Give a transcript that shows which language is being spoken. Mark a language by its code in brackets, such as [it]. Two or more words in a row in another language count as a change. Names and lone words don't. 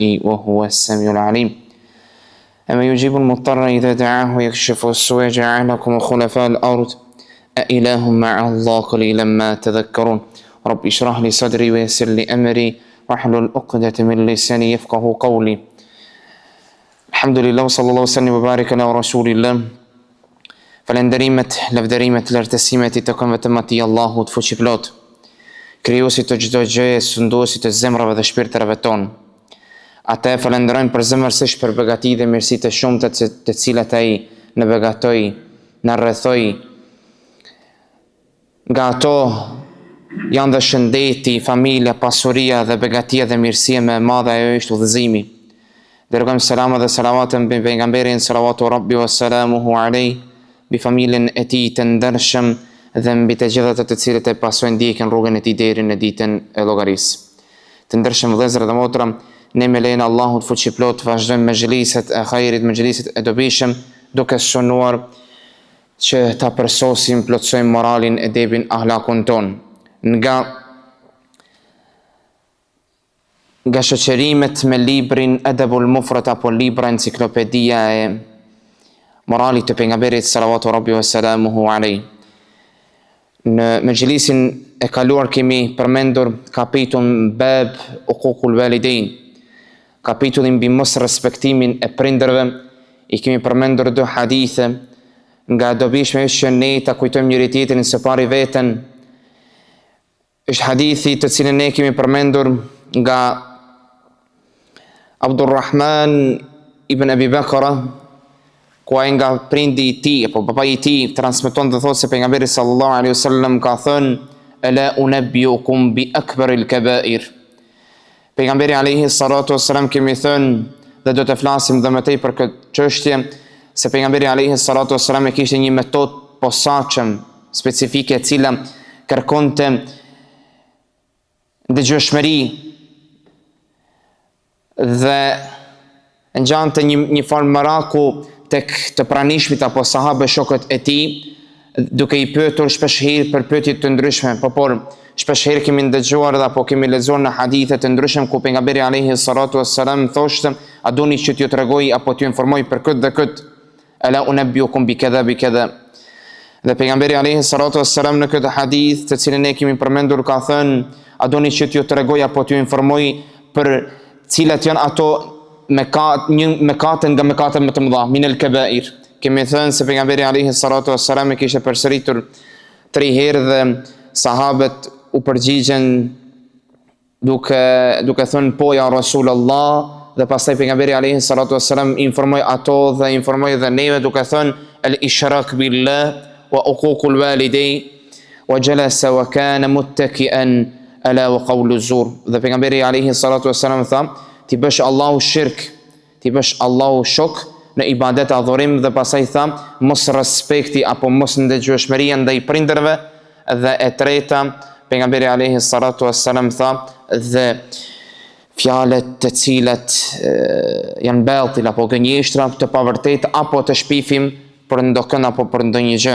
[ar] وهو السميع العليم أما يجيب المضطر إذا دعاه ويكشف السوء جعلكم خلفاء الأرض أإله مع الله قليلا ما تذكرون رب اشرح لي صدري ويسر لي أمري واحلل عقدة من لساني يفقه قولي الحمد لله وصلى الله وسلم وبارك على رسول الله [sq] Falenderimet, lavderimet, lartësimet I takojnë vetëm atij Allahut fuqiplot, krijuesit të çdo gjëje, sunduesit të zemrave dhe shpirtërave tonë. Atë e falenderojmë përzemërsisht për begatitë dhe mirësitë e shumta të cilat ai na begatoi, na rrethoi. Nga ato janë dhe shëndeti, familja, pasuria dhe begatia dhe mirësia më e madhe ajo është udhëzimi. Dërgojmë selama dhe salavatën mbi pejgamberin [ar] صلى الله ربي وسلامه عليه, [sq] mbi familjen e tij të ndershëm dhe mbi të gjithat të cilët e pasojnë ndjekën rrugën e tij deri në ditën e llogarisë. Të ndershëm vëllezër dhe motra, ne me lejen e Allahut fuqiplot vazhdojmë me xheliset e hajrit, me xheliset e dobishëm, duke shënuar që ta përsosim, plotësojmë moralin, edebin, ahlakun ton. Nga shoqërimet me librin Adabul Mufrad apo libra enciklopedia e moralit të pejgamberit [ar] صلى الله ربي وسلامه عليه. [sq] Në mëjlisin e kaluar kemi përmendur kapitullin [ar] باب عقوق الوالدين, [sq] kapitullin mbi mos respektimin e prindërve. I kemi përmendur dy hadithe. Nga dobishme është që ne ta kujtojmë njëri tjetrin së pari veten. Është hadithi të cilin ne kemi përmendur nga Abdurrahman ibn Abi Bakra, ku ai nga prindi I tij apo babai I tij transmeton dhe thotë se pejgamberi [ar] صلى الله عليه وسلم [sq] ka thënë [ar] ألا أنبئكم بأكبر الكبائر. [sq] Pejgamberi [ar] عليه الصلاة والسلام [sq] kemi thënë dhe do të flasim dhe më tej për këtë çështje, se pejgamberi [ar] عليه الصلاة والسلام [sq] e kishte një metodë posaçëm specifike e cila kërkonte dëgjueshmëri dhe ngjante një farë maraku tek të pranishmit apo sahabe shokët e tij, duke I pyetur shpeshherë për pyetje të ndryshme, por shpeshherë kemi ndëgjuar dhe apo kemi lexuar në hadithe të ndryshme ku pejgamberi [ar] عليه الصلاة والسلام [sq] thoshte, a doni që t'ju tregoj apo t'ju informoj për këtë dhe këtë, [ar] ألا أنبئكم بكذا بكذا. [sq] Dhe pejgamberi [ar] عليه الصلاة والسلام [sq] në këtë hadith të cilin ne kemi përmendur ka thënë, a doni që t'ju tregoj apo t'ju informoj për cilat janë ato mekate nga mekatet më të mëdha, [ar] من الكبائر. [sq] Kemi thënë se pejgamberi [ar] عليه الصلاة والسلام [sq] e kishte përsëritur 3 herë dhe sahabët u përgjigjen duke thënë po [ar] يا رسول الله, [sq] dhe pastaj pejgamberi [ar] عليه الصلاة والسلام [sq] informoi ato dhe informoi dhe neve duke thënë [ar] الإشراك بالله وعقوق الوالدين وجلس وكان متكئا ألا وقول الزور. [sq] Dhe pejgamberi [ar] عليه الصلاة والسلام [sq] tha, ti bësh Allahu shirk, ti bësh Allahu shok në ibadet adhurim, dhe pasaj tha mos respekti apo mos ndëgjueshmëria ndaj prindërve, dhe e treta pejgamberi [ar] عليه الصلاة والسلام [sq] tha dhe fjalët të cilat janë batil apo gënjeshtra të pavërtet apo të shpifim për ndonjë apo për ndonjë gjë.